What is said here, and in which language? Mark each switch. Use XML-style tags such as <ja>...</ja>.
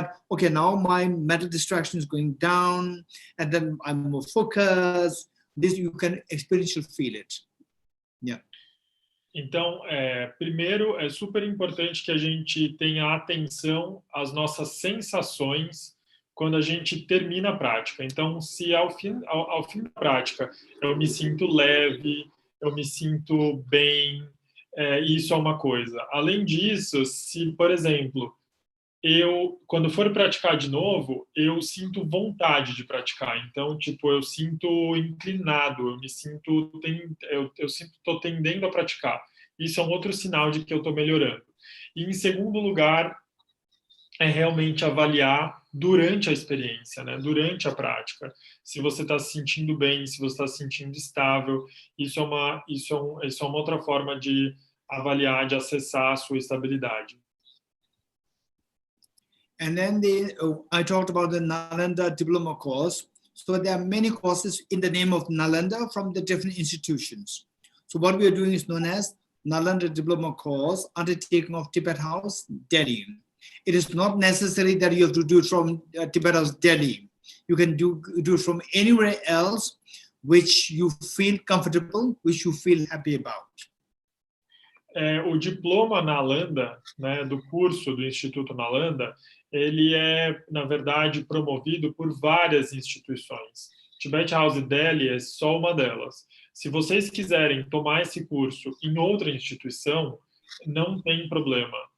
<en>Okay, now my mental distraction is going down, and then I'm more focused. This you can experientially feel it. Yeah.</en> <pt>Então, primeiro, é super importante que a gente tenha atenção às nossas sensações quando a gente termina a prática. Então, se ao fim da prática eu me sinto leve, eu me sinto bem, isso é uma coisa. Além disso, se, por exemplo, quando for praticar de novo, eu sinto vontade de praticar. Então, eu sinto inclinado, eu estou tendendo a praticar. Isso é um outro sinal de que eu estou melhorando. E, em segundo lugar, é realmente avaliar durante a experiência, né? Durante a prática. Se você está se sentindo bem, se você está se sentindo estável, isso é uma outra forma de avaliar, de acessar a sua estabilidade.</pt> <en>And then I talked about the Nalanda diploma course. So there are many courses in the name of Nalanda from the different institutions. So what we are doing is known as Nalanda diploma course, undertaking of Tibet House, Delhi. It is not necessary that you have to do it from Tibet House, Delhi. You can do it from anywhere else which you feel comfortable, which you feel happy about.</en> <pt>O diploma Nalanda, né, do curso do Instituto Nalanda, ele é, na verdade, promovido por várias instituições. Tibet House Delhi é só uma delas. Se vocês quiserem tomar esse curso em outra instituição, não tem problema.</pt>